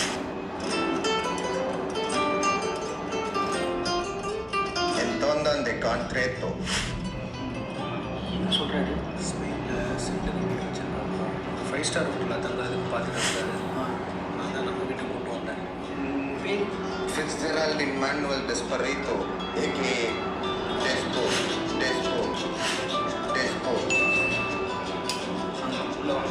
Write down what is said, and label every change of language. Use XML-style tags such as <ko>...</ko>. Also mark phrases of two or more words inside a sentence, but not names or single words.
<es>Entonces concreto.</es> <ta>என்ன சொல்கிறாரு? ஸ்பெயினில் சென்டர் வச்சுருந்தாங்க. 5 ஸ்டார் ஹோட்டலில் தங்குறதுக்கு பார்த்துட்டு இருந்தாரு. நான் தான் நம்ம வீட்டுக்கு கொண்டு வந்தேன். Fitzgerald Manuel Desperrito, a.k.a. Despo. உள்ள வாங்க.</ta>